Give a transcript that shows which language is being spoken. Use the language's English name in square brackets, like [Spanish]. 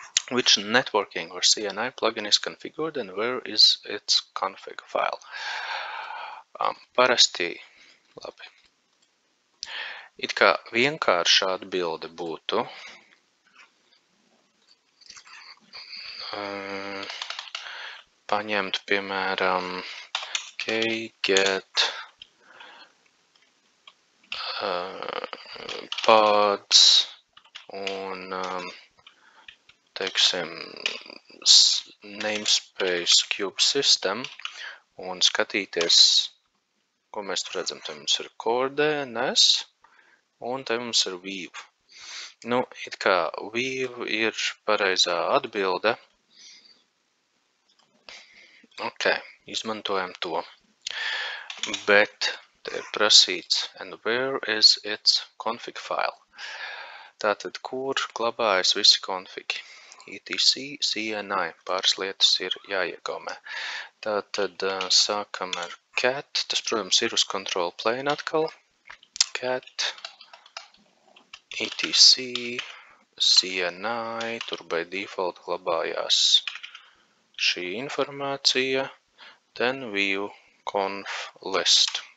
[English] Which networking or CNI plugin is configured and where is its config file? [Latvian] Parasti, labi. It kā vienkārša atbilde būtu paņemt, piemēram, kget pods un, teiksim, namespace cube system un skatīties, ko mēs tur redzam. Te mums ir core DNS un te mums ir Weave. Nu, it kā Weave ir pareizā atbilde. Ok, izmantojam to. Bet te ir prasīts, [English] and where is its config file? [Latvian] Tātad, kur glabājas visi konfigi? etc, CNI, pāris lietas ir jāiegaumē. Tātad sākam ar cat, tas, protams, ir uz control plane atkal. Cat, etc, CNI, tur by default glabājās šī informācija, [English] then view conf list.